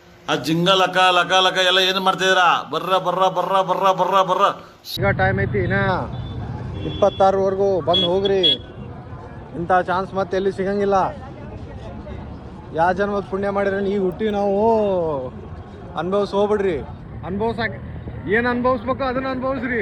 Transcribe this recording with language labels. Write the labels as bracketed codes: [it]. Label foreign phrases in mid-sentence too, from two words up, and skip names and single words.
[kn] ಆ ಜಿಂಗ ಲಕ ಲಕ ಲಕ ಎಲ್ಲ ಏನು ಮಾಡ್ತಿದ್ದೀರಾ? ಬರ್ರ ಬರ್ರ ಬರ್ರ ಬರ್ರ ಬರ್ರ ಬರ್ರ. ಈಗ ಟೈಮ್ ಐತಿ ಇನ್ನ 26ವರೆಗೂ ಬಂದು ಹೋಗ್ರಿ. ಇಂಥ ಚಾನ್ಸ್ ಮತ್ತೆ ಎಲ್ಲಿ ಸಿಗಂಗಿಲ್ಲ. ಯಾವ ಜನ್ಮದ ಪುಣ್ಯ ಮಾಡಿದ್ರೆ ಈಗ ಹುಟ್ಟಿ ನಾವು ಅನುಭವಿಸ್ ಹೋಗ್ಬಿಡ್ರಿ. ಅನುಭವ್ಸಕ್ಕೆ ಏನು ಅನುಭವಿಸ್ಬೇಕು ಅದನ್ನ ಅನುಭವಿಸ್ರಿ.